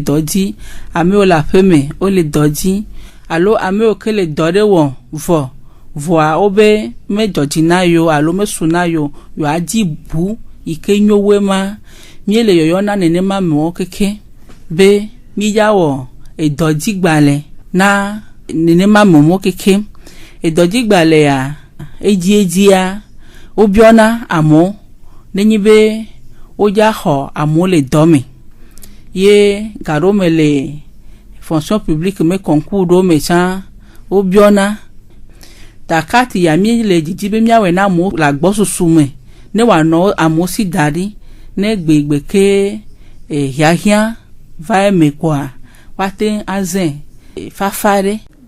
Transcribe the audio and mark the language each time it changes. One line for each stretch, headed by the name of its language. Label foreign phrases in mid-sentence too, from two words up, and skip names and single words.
Ewe: dɔ dzi, ame yiwo le aƒeme wole dɔ dzi, alo ame yiwo ke le dɔ ɖe wɔ vɔa wobe me dzɔdzi na yo alo me su na yo adi bu yi ke nyo woe ma, mie le yɔyɔ na nenema amewo keke be mi ya wɔ dɔdzigbalẽ na nenema amewo keke. Edɔdzigbalẽa edzia wobiɔna amewo nenye be wodza xɔ amewo le dɔ me ye gaɖo me le
French: fonction publique
Ewe: me concours ɖo me tsã wobiɔna takati ya mi le dzidzi be miawɔe na amewo le agbɔsusu me ne wòanɔ amewo si da ɖi ne gbegbe ke hiahiã va eme kɔa woate azẽ fafa ɖe.